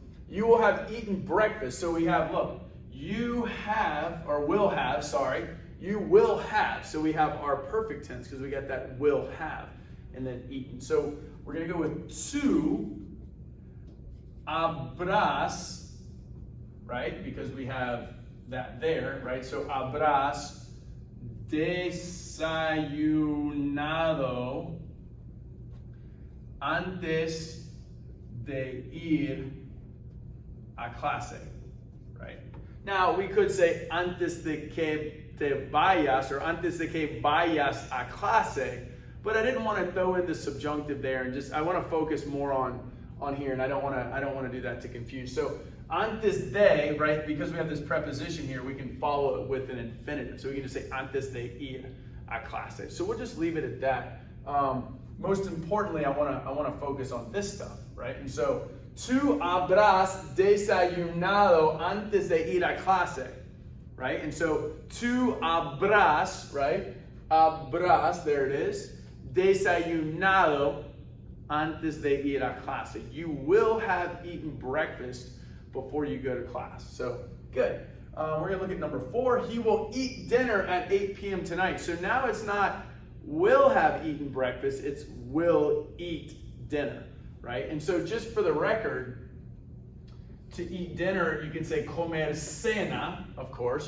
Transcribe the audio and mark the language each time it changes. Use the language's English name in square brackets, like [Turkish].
[English] You will have eaten breakfast. So we have, look, you have, or will have, sorry, you will have. So we have our perfect tense because we got that will have and then eaten. So we're going to go with [Spanish] tu habrás, [English] right? Because we have that there, right? [Spanish] So habrás desayunado antes de ir a clase, right? [English] Now we could say [Spanish] antes de que te vayas [English] or [Spanish] antes de que vayas a clase, [English] but I didn't want to throw in the subjunctive there and I want to focus more on here, and I don't want to do that to confuse. So [Spanish] antes de, [English] right, because we have this preposition here, we can follow it with an infinitive. So we can just say [Spanish] antes de ir a clase. [English] So we'll just leave it at that. Most importantly, I want to focus on this stuff, right? [Spanish] And so tú habrás desayunado antes de ir a clase, right? [English] And so [Spanish] tú habrás, [English] right? Habrás, there it is. [Spanish] Desayunado antes de ir a clase. [English] You will have eaten breakfast before you go to class. So, good. We're going to look at number 4. He will eat dinner at 8 p.m. tonight. So now it's not will have eaten breakfast, it's will eat dinner, right? And so just for the record, to eat dinner, you can say [Spanish] comer cena, [English] of course.